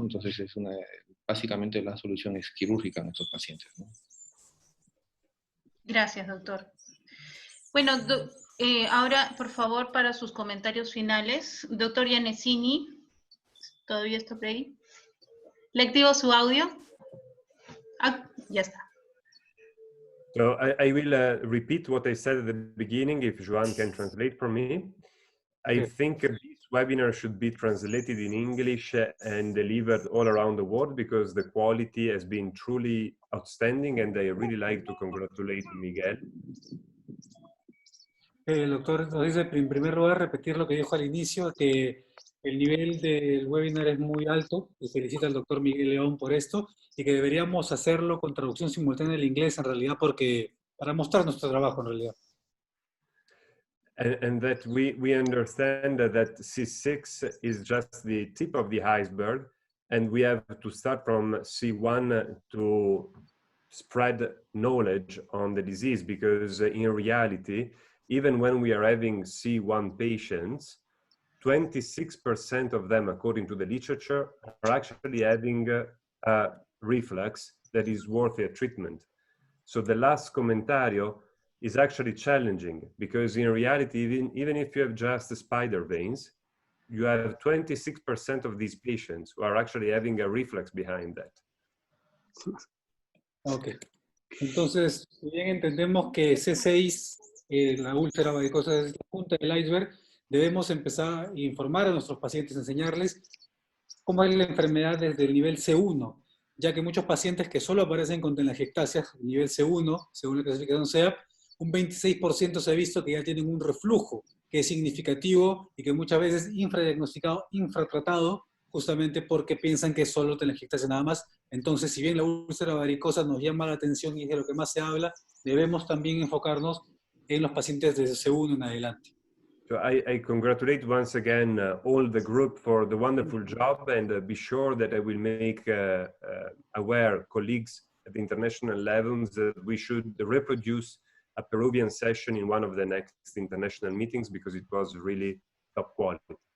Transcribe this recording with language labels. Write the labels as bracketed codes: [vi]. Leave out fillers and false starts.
[es] Entonces básicamente la solución es quirúrgica en estos pacientes, ¿no? Gracias, doctor. Bueno, ahora, por favor, para sus comentarios finales, doctor Yanesini, ¿todavía está por ahí? ¿Le activo su audio? Ah, ya está. [en] So I will repeat what I said at the beginning, if Joan can translate for me. I think this webinar should be translated in English and delivered all around the world because the quality has been truly outstanding, and I really like to congratulate Miguel. [es] El doctor nos dice, en primer lugar, repetir lo que dijo al inicio, que el nivel del webinar es muy alto, y felicita al doctor Miguel León por esto, y que deberíamos hacerlo con traducción simultánea al inglés, en realidad, para mostrar nuestro trabajo, en realidad. [en] And that we understand that C6 is just the tip of the iceberg, and we have to start from C1 to spread knowledge on the disease, because in reality, even when we are having C1 patients, 26% of them, according to the literature, are actually having a reflux that is worthy of treatment. So the last comentario is actually challenging, because in reality, even if you have just spider veins, you have 26% of these patients who are actually having a reflux behind that. Ok. [es] Entonces, si bien entendemos que C6, la úlcera varicosa, es la punta del iceberg, debemos empezar a informar a nuestros pacientes, enseñarles cómo es la enfermedad desde el nivel C1, ya que muchos pacientes que solo aparecen con telangiectasias, nivel C1, según la clasificación SEAP, un 26% se ha visto que ya tienen un reflujo, que es significativo y que muchas veces infradiagnosticado, infratratado, justamente porque piensan que es solo telangiectasia nada más. Entonces, si bien la úlcera varicosa nos llama la atención y es de lo que más se habla, debemos también enfocarnos en los pacientes desde C1 en adelante. [en] So I congratulate once again all the group for the wonderful job, and be sure that I will make aware colleagues at the international levels that we should reproduce a Peruvian session in one of the next international meetings, because it was really top quality.